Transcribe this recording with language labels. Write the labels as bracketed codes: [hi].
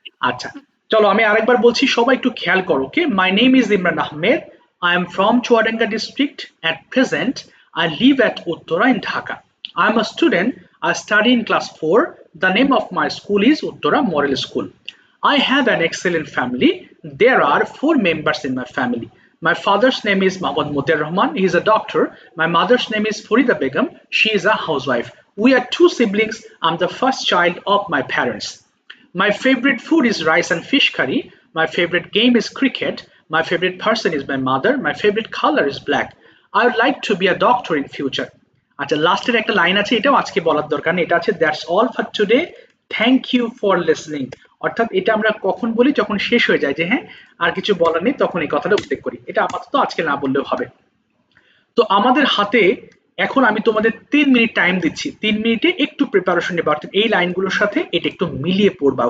[bn] আচ্ছা, চলো আমি আরেকবার বলছি, সবাই একটু খেয়াল করো। [en] Okay, my name is Imran Ahmed, I am from Chuadanga district. At present I live at Uttara in Dhaka. I am a student, I study in class 4। The name of my school is Uttara model school. I have an excellent family. There are 4 members in my family. My father's name is Mohammad Mutir Rahman. He is a doctor. My mother's name is Farida Begum. She is a housewife. We are 2 siblings. I'm the first child of my parents. My favorite food is rice and fish curry. My favorite game is cricket. My favorite person is my mother. My favorite color is black. I would like to be a doctor in future. [bn] আচ্ছা, লাস্টের একটা line আছে, এটাও আজকে বলার দরকার নেই। এটা আছে [en] That's all for today, thank you for listening. [bn] অর্থাৎ এটা আমরা কখন বলি, যখন শেষ হয়ে যায় যে হ্যাঁ আর কিছু বলার নেই, তখন এই কথাটা উল্লেখ করি। এটা আপাতত আজকে না বললেও হবে। তো আমাদের হাতে এখন আমি তোমাদের 3 মিনিট টাইম দিচ্ছি, 3 মিনিটে একটু প্রিপারেশন নেবা, অর্থাৎ এই লাইনগুলোর সাথে এটা একটু মিলিয়ে পড়বা।